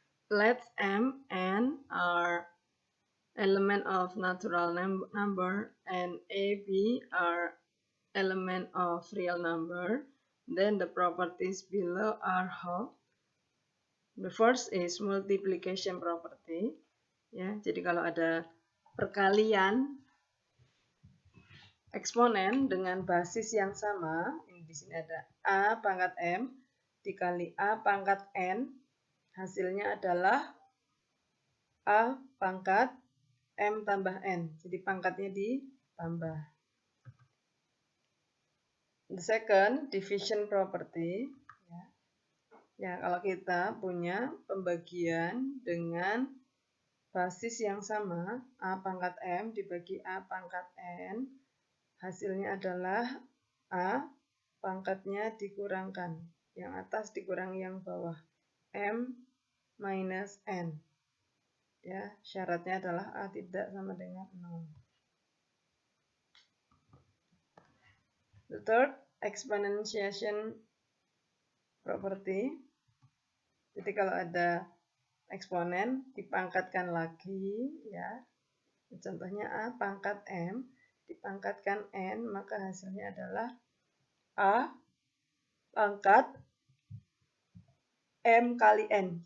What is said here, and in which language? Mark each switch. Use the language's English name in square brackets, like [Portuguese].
[English] Let M and R element of natural number and A, B are element of real number. Then the properties below are hold. The first is multiplication property. [Indonesian] Ya, jadi kalau ada perkalian eksponen dengan basis yang sama, ini di sini ada A pangkat M dikali A pangkat N, hasilnya adalah A pangkat M tambah N, jadi pangkatnya ditambah. [English] The second, division property. [Indonesian] Ya, kalau kita punya pembagian dengan basis yang sama, A pangkat M dibagi A pangkat N, hasilnya adalah A pangkatnya dikurangkan, yang atas dikurangi yang bawah, M minus N. Ya, syaratnya adalah A tidak sama dengan 0. [English] The third, exponentiation property. [Indonesian] Jadi kalau ada eksponen dipangkatkan lagi ya. Contohnya A pangkat M dipangkatkan N, maka hasilnya adalah A pangkat M kali N.